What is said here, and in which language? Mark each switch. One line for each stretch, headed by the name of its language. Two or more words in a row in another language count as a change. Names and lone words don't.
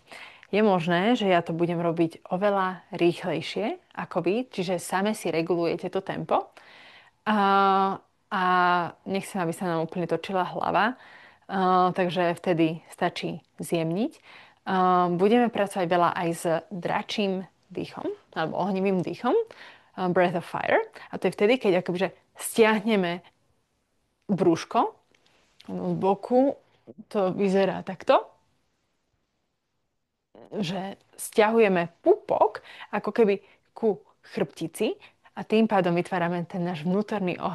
Slovak: Je možné, že ja to budem robiť oveľa rýchlejšie ako vy, čiže same si regulujete to tempo. A nechcem, aby sa nám úplne točila hlava, takže vtedy stačí zjemniť. Budeme pracovať veľa aj s dračím dýchom, alebo ohnivým dýchom,
English: breath of fire.
Slovak: A to je vtedy, keď akože stiahneme brúško z boku, to vyzerá takto, že stiahujeme pupok ako keby ku chrbtici a tým pádom vytvárame ten náš vnútorný oheň.